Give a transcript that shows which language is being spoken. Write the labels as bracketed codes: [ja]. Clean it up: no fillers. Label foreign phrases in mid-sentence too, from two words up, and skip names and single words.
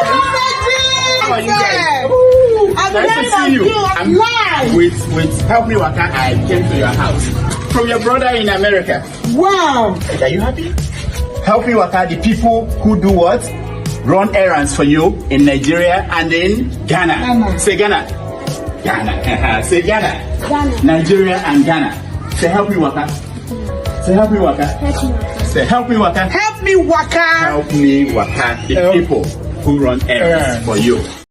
[en] How are you guys? I'm nice to see you. I'm live! With Help Me Waka, I came to your house. From your brother in America. Wow! Are you happy? Help Me Waka, the people who do what? Run errands for you in Nigeria and in Ghana. Say Ghana. Ghana. Say Ghana. Ghana. Nigeria and Ghana. Say Help Me Waka. Say Help Me Waka. Say Help Me Waka. Help Me Waka. Help Me Waka, the people who run errands for you.